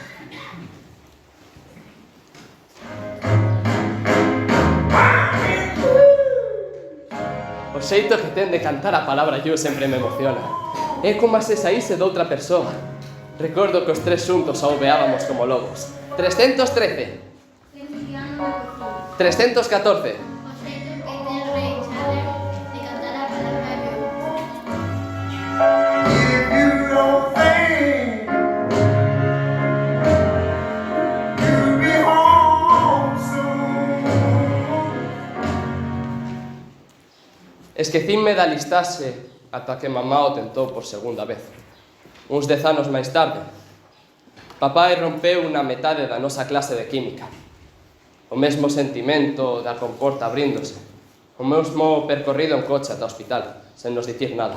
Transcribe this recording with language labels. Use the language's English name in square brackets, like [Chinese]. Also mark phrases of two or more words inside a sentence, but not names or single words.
[Galician] O xeito que ten de cantar a palabra you sempre me emociona. É como se saíse doutra persoa. Recordo que os tres xuntos aubeábamos como lobos. 313. 314. O xeito que ten Ray Charles de cantar a palabra eu. [English] If you don't think you'll be home soon. [Galician] Esquecínme da listaxe ata que mamá o tentou por segunda vez. Uns 10 anos máis tarde, papá rompeu na metade da nosa clase de química. O mesmo sentimento da comporta abríndose. o mesmo percorrido en coche ata o hospital, sen nos dicir nada.